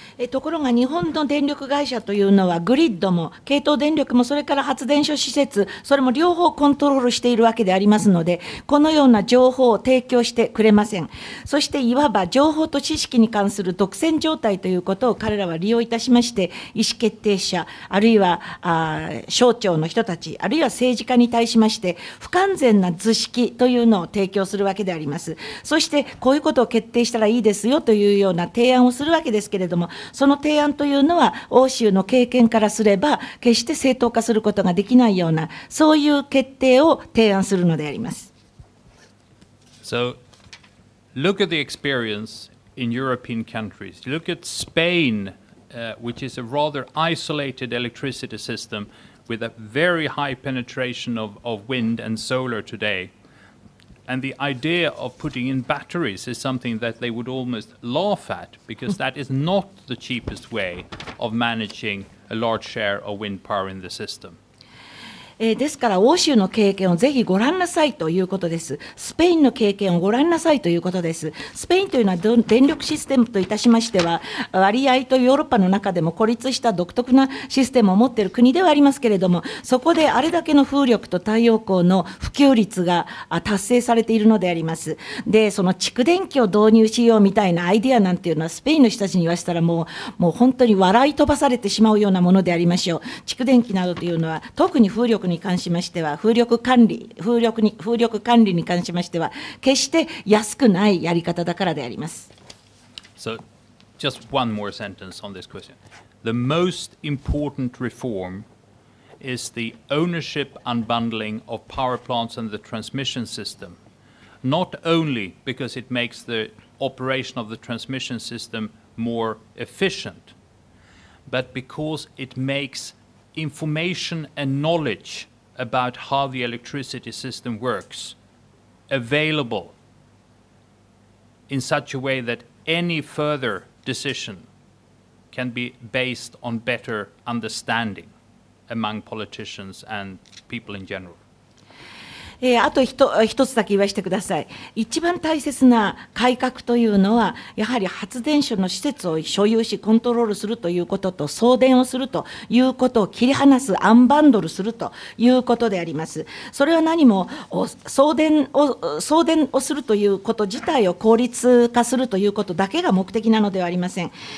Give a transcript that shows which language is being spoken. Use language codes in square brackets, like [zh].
[ja] ところが日本の電力会社というのはグリッドも系統電力もそれから発電所施設、それも両方コントロールしているわけでありますので、このような情報を提供してくれません。そしていわば情報と知識に関する独占状態ということを彼らは利用いたしまして、意思決定者あるいは省庁の人たちあるいは政治家に対しまして不完全な図式というのを提供するわけであります。そしてこういうことを決定したらいいですよというような提案をするわけですけれども、その提案というのは欧州の経験からすれば決して正当化することができないような、そういう決定を提案するのであります。 [en] So, look at the experience in European countries. Look at Spain, which is a rather isolated electricity system with a very high penetration of wind and solar today. And the idea of putting in batteries is something that they would almost laugh at, because that is not the cheapest way of managing a large share of wind power in the system. [ja] ですから欧州の経験をぜひご覧なさいということです。スペインの経験をご覧なさいということです。スペインというのは電力システムといたしましては割合とヨーロッパの中でも孤立した独特なシステムを持っている国ではありますけれども、そこであれだけの風力と太陽光の普及率が達成されているのであります。で、その蓄電機を導入しようみたいなアイデアなんていうのはスペインの人たちに言わせたらもう本当に笑い飛ばされてしまうようなものでありましょう。蓄電機などというのは特に風力に関しましては風力管理に関しましては決して安くないやり方だからであります。 [en] So, just one more sentence on this question. The most important reform is the ownership unbundling of power plants and the transmission system. Not only because it makes the operation of the transmission system more efficient, but because it makes information and knowledge about how the electricity system works available in such a way that any further decision can be based on better understanding among politicians and people in general. [ja] あと一つだけ言わせてください。一番大切な改革というのは、やはり発電所の施設を所有し、コントロールするということと、送電をするということを切り離す、アンバンドルするということであります。それは何も送電をするということ自体を効率化するということだけが目的なのではありません。